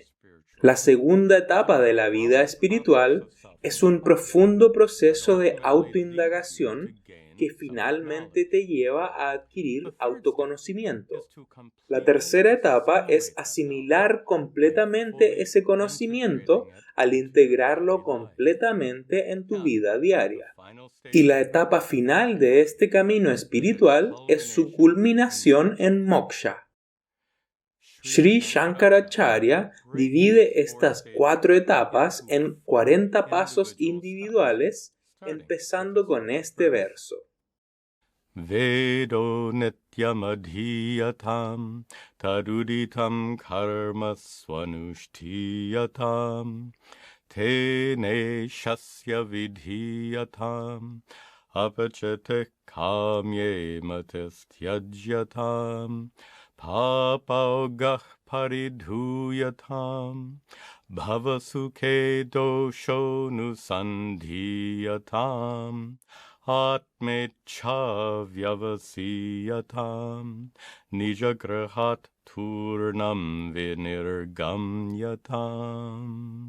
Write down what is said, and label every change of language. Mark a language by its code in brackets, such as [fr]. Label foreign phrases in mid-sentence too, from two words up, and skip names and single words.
[es] La segunda etapa de la vida espiritual es un profundo proceso de autoindagación que finalmente te lleva a adquirir autoconocimiento. La tercera etapa es asimilar completamente ese conocimiento al integrarlo completamente en tu vida diaria. Y la etapa final de este camino espiritual es su culminación en moksha. Sri Shankaracharya divide estas 4 etapas en 40 pasos individuales, empezando con este verso. [sa] Vedo nityam adhiyatam taruditam karma swanushtiyatam tene shasya vidhiyatam apachate kamye matisthyajyatam papaugah paridhuyatam bhavasukhe dosho nusandhiyatam Atmecha vyavasiyatam nijagrahat turnam vinirgamyatam.